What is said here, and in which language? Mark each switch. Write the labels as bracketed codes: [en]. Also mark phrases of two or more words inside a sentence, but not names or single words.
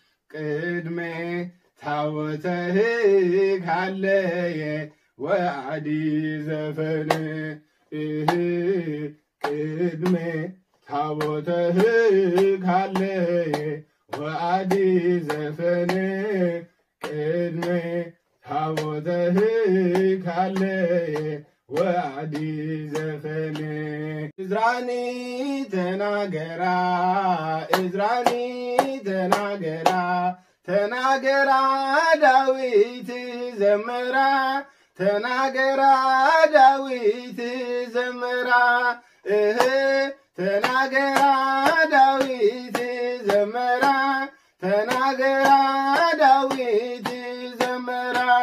[gez] ቅድሜ ታቦተ ሕግ ሃለየ ወአዲ ዘፈን እህ ቅድሜ ታቦተ ሕግ ሃለየ ወአዲ ዘፈን ቅድመ ታቦተ ሕግ ሃለየ ወአዲ ዘፈነ። [am] እዝራኒ ተናገራ፣ እዝራኒ ተናገራ፣ ተናገራ ዳዊት ዘመራ፣ ተናገራ ዳዊት ዘመራ፣ እህ ተናገራ ዳዊት ዘመራ፣ ተናገራ ዳዊት ዘመራ፣